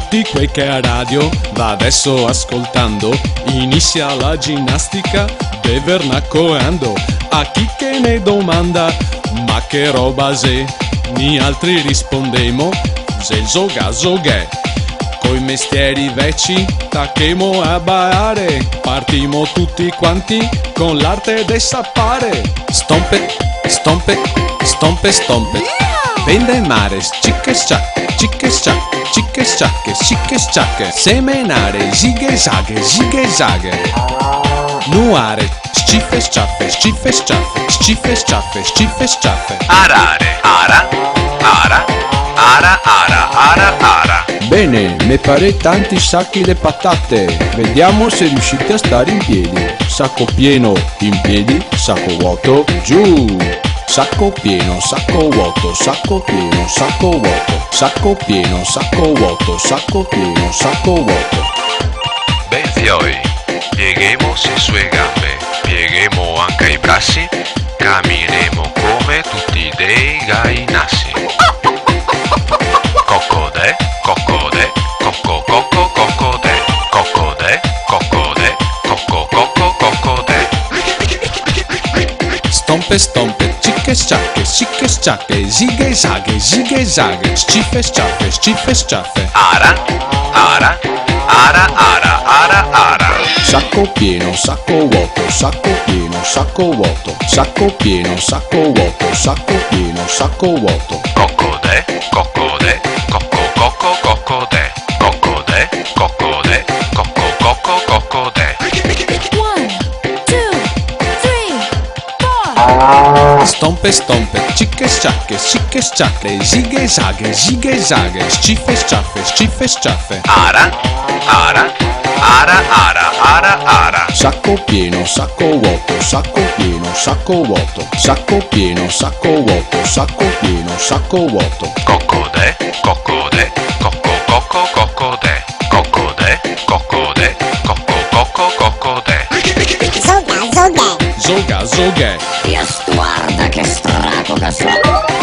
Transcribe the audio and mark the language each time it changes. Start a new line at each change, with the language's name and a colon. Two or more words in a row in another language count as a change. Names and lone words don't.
Italian: Chiunque che a radio va adesso ascoltando, inizia la ginnastica bevernaccoando.
Venetian: A chi che ne domanda, ma che roba se? Ni altri rispondemo, se il zoga. Coi mestieri vecchi tacchemo a ballare, partimo tutti quanti con l'arte del sappare. Stompe, stompe, stompe, stompe. Vende mare, cicche sciacche, cicche sciacche, cicche sciacche, cicche sciacche. Semenare, zighe zaghe. Nuare, sciffe sciaffe, sciffe sciaffe, sciffe sciaffe, sciffe sciaffe. Arare, ara. Bene, me pare tanti sacchi le patate.
Italian: Vediamo se riuscite a stare in piedi. Sacco pieno in piedi, sacco vuoto giù. Sacco pieno, sacco vuoto, sacco pieno, sacco vuoto. Sacco pieno, sacco vuoto, sacco pieno, sacco vuoto.
Venetian: Ben fioi, pieghiamo le sue gambe, pieghiamo anche i bracci, cammineremo come tutti dei gainassi. Coccode, coccode, cocco, cocco, coccode, coccode, coccode, cocco, cocco, coccode. Stompe, stompe, cicche sciacche, zighe zaghe, sciffe sciaffe, sciffe sciaffe. Ara.
Italian: Sacco pieno, sacco vuoto, sacco pieno, sacco vuoto. Sacco pieno, sacco vuoto, sacco pieno, sacco vuoto. Coccode, coccode, cocco, cocco, coccode, coccode, coccode, cocco, cocco, coccode. 1, 2, 3, 4.
Venetian: Stompe, stompe, cicche sciacche, zighe zaghe, sciffe sciaffe. Ara.
Italian: Sacco pieno, sacco vuoto, sacco pieno, sacco vuoto. Sacco pieno, sacco vuoto, sacco pieno, sacco vuoto. Coccode, coccode, cocco, cocco, coccode, coccode, coccode, cocco, cocco, coccode.
Venetian: Zoga. Io guarda che straco che sono.